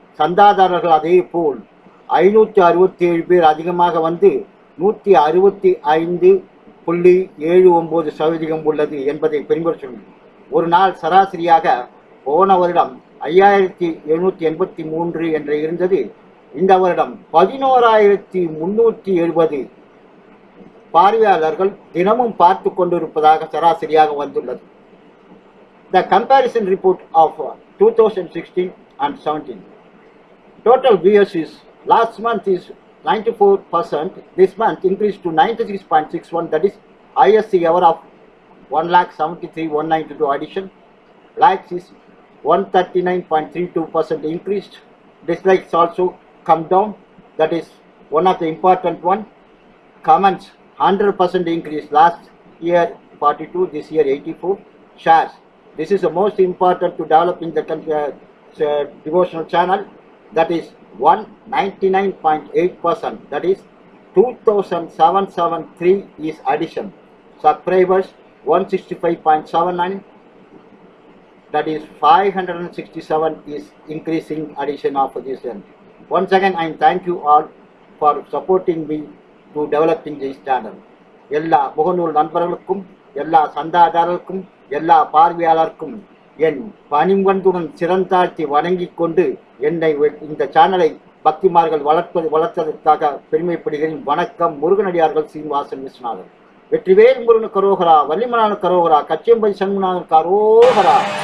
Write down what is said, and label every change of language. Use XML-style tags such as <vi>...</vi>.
<ta>சந்தாதாரர்கள் அதே போல் 567 பேர் அதிகமாக வந்து 165.79% உள்ளது என்பதை பெருமையோடு சொல்லுங்கள். ஒரு நாள் சராசரியாக போன வருடம் 5783 என்று இருந்தது. இந்த வருடம் 11,370 பார்வையாளர்கள் தினமும் பார்த்து கொண்டிருப்பதாக சராசரியாக வந்துள்ளது.</ta> <en>The comparison report of 2016 and 17. Total viewers is last month is 94%. This month increased to 96.61. That is highest ever of 1,73,192 addition. Likes is 139.32% increased. Dislikes also come down. That is one of the important one. Comments 100% increase. Last year 42, this year 84. Shares. This is the most important to develop in the devotional channel. That is 199.8%. That is 2,773 is addition. Subscribers 165.79. That is 567 is increasing addition of this channel. Once again, I thank you all for supporting me to developing this channel.</en> <ta>எல்லா முகநூல் நண்பர்களுக்கும், எல்லா சந்தாதாரர்களுக்கும், எல்லா பார்வையாளருக்கும் என் பணிவன்புடன் சிறந்தாழ்த்தி வணங்கிக் கொண்டு என்னை இந்த சேனலை பக்திமார்கள் வளர்த்ததற்காக பெருமைப்படுகிறேன். வணக்கம். முருகனடியார்கள் சீனிவாசன் விஸ்வநாதன். வெற்றிவேல் முருகன் கரோகரா, வள்ளிமலான கரோகரா, கச்சேம்பை சண்முகநாதன் கரோகரா.</ta>